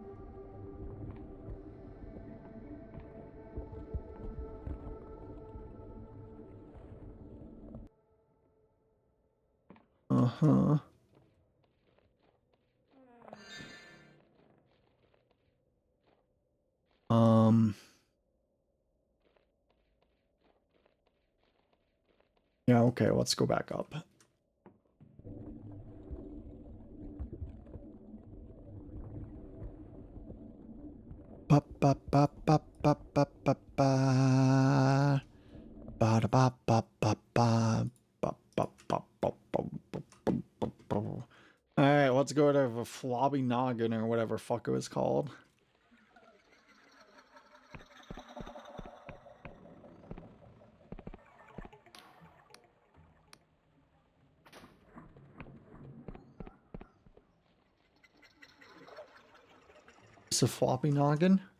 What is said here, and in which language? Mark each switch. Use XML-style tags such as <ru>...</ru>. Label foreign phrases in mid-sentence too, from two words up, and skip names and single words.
<en>Uh-huh. Yeah, okay, let's go back up. Ba ba ba ba ba ba ba ba. Ba da ba ba ba ba. Ba ba ba ba ba ba ba. Alright, let's go to the flobby noggin or whatever fuck it was called. It's a floppy noggin.</en>